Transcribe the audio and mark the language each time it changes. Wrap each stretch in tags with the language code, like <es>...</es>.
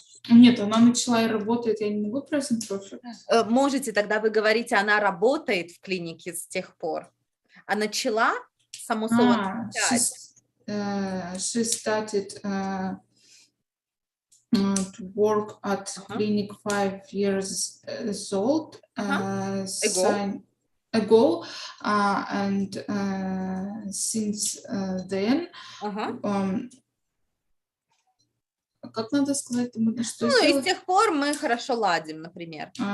<ru>Нет, она начала и работает, я не могу present perfect. Можете, тогда вы говорите, она работает в клинике с тех пор. А начала, само слово</ru> <en>she started to work at clinic 5 years old ago, and since then</en> <ru>как надо сказать? Что и с тех пор мы хорошо ладим, например.</ru>